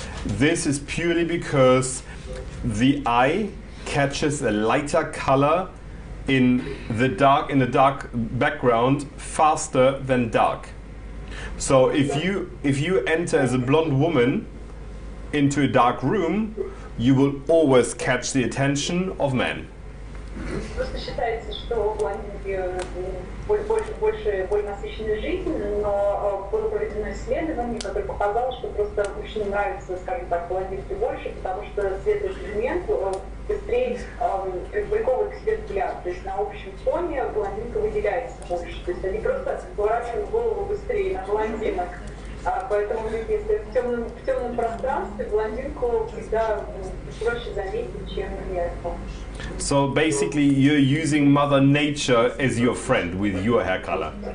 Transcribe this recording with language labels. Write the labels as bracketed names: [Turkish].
[English] This is purely because the eye catches a lighter color in the dark background faster than dark. So if you enter as a blonde woman into a dark room, you will always catch the attention of men. [Russian] Просто считается, что блондинки более насыщенная жизнь, но было проведено исследование, которое показало, что просто мужчинам нравится, скажем так, блондинки больше, потому что светлый пигмент быстрее приковывает к себе взгляд. То есть на общем фоне блондинка выделяется больше. То есть они просто поворачивают голову быстрее на блондинок. Поэтому, если в темном пространстве, блондинку всегда проще заметить, чем яркую. [English] So basically, you're using Mother Nature as your friend with your hair color.